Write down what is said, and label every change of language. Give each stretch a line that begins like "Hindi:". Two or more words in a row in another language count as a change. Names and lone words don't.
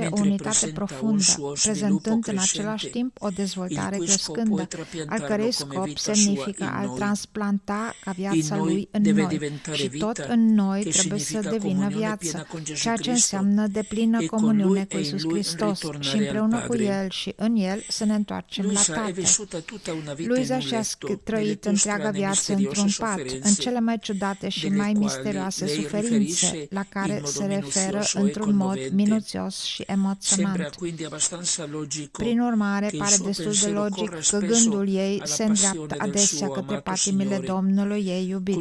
Italian: mentre
Romanian: unitate
Italian: presenta un
Romanian: profundă,
Italian: suo sviluppo
Romanian: prezentând în
Italian: crescente,
Romanian: același timp o
Italian: il
Romanian: dezvoltare
Italian: cui scopo è
Romanian: crescândă, al
Italian: trapiantarlo
Romanian: cărei
Italian: come
Romanian: scop
Italian: vita sua
Romanian: semnifică
Italian: in
Romanian: a
Italian: noi.
Romanian: transplanta ca
Italian: In
Romanian: viața
Italian: noi
Romanian: Lui în
Italian: deve
Romanian: noi.
Italian: diventare
Romanian: Și
Italian: vita,
Romanian: tot în noi
Italian: che
Romanian: trebuie să
Italian: significa
Romanian: devină
Italian: comunione
Romanian: viață,
Italian: piena con Gesù
Romanian: ceea ce
Italian: Cristo,
Romanian: înseamnă deplină
Italian: e con
Romanian: comuniune
Italian: Lui
Romanian: cu
Italian: e in
Romanian: Iisus
Italian: Lui
Romanian: Hristos și
Italian: ritornare al
Romanian: împreună cu
Italian: Padre.
Romanian: El și în El să ne întoarcem la
Italian: Luisa è
Romanian: Tatăl.
Italian: vissuta tutta una vita in
Romanian: Luisa
Italian: un
Romanian: și-a
Italian: letto, nelle
Romanian: trăit
Italian: più
Romanian: întreaga
Italian: strane e
Romanian: viață
Italian: misteriose
Romanian: într-un pat, în
Italian: sofferenze,
Romanian: cele mai ciudate și
Italian: delle
Romanian: mai
Italian: quali
Romanian: misterioase
Italian: lei
Romanian: suferințe,
Italian: riferisce
Romanian: la care
Italian: in
Romanian: se
Italian: modo
Romanian: referă
Italian: minuzioso e
Romanian: într-un mod
Italian: commovente.
Romanian: minuțios și
Italian: Sembra
Romanian: emoționant.
Italian: quindi abbastanza logico
Romanian: Prin urmare,
Italian: che il
Romanian: pare
Italian: suo
Romanian: destul de
Italian: pensiero
Romanian: logic
Italian: corra
Romanian: că
Italian: spesso
Romanian: gândul ei
Italian: alla
Romanian: se
Italian: passione
Romanian: îndreaptă
Italian: del
Romanian: adesea
Italian: suo
Romanian: către
Italian: amato
Romanian: patimile
Italian: Signore.
Romanian: Domnului ei
Italian: E